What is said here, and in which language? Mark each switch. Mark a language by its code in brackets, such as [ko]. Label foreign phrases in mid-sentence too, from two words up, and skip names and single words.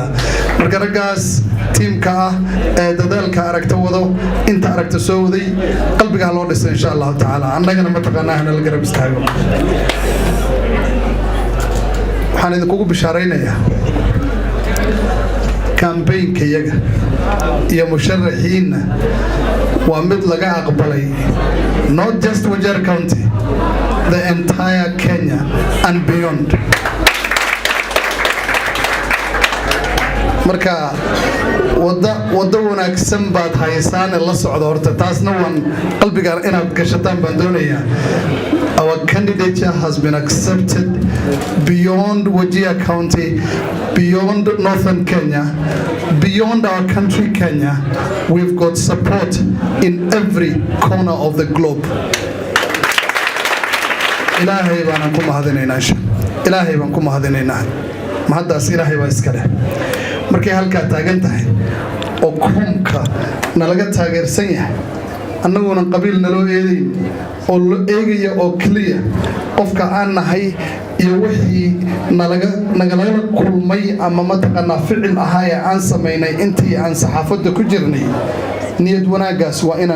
[so] marka raggaas tiimka ah ee dadaalka aragta wado, inta aragta soo waday, qalbigaa loo dhisay [ar] إن شاء الله تعالى. [so] annagana mataqaanaa hana la garab istaago. waxaan idinkugu bishaaraynayaa kambeynka iyaga iyo musharaxiinna waa mid laga aqbalay, [en] not just Wajir County, the entire Kenya and beyond. [so] Marka wada wanaagsan baad haysaan la socdo horta taasna waan qalbiga inaad gashataan baan doonayaa. [en] Our candidature has been accepted beyond Wajir County, beyond Northern Kenya, beyond our country Kenya. We've got support in every corner of the globe. [so] Ilaahay baan ku mahadinaynaa. Ilaahay baan ku mahadinaynaa. Mahadaas Ilaahay baa iska leh. Markay halka taagan tahay oo koonka nalaga taageersan yahay annaguna qabiil naloo eeday oo loo eegaya oo kaliya qofka aan nahay iyo wixii nagala kulmay ama mataqana ficil ahaa aan sameynay intii aan saxaafada ku jirnay niyad wanaagaas waa inaan